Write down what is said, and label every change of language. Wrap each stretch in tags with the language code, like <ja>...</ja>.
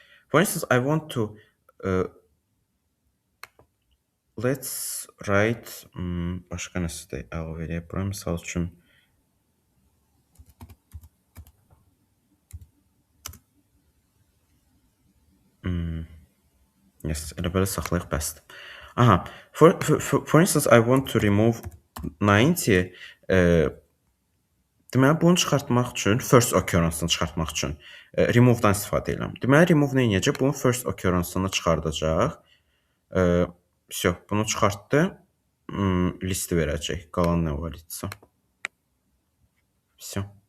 <en>For instance, I want to let's write</en> <az>başqa nəsə də əlavə edək. Bura misal üçün yes, elə belə saxlayaq bəsdir.</az> <en>Aha, for instance, I want to remove 90.</en> <az>Deməli, bunu çıxartmaq üçün, first occurrence-ını çıxartmaq üçün remove-dan istifadə edirəm. Deməli, remove nə edəcək? Bunun first occurrence-ını çıxardacaq.</az> <ru>Все,</ru> <az>bunu çıxartdı. Listi verəcək. Qalan nə var idisə.</az> <ru>Все.</ru>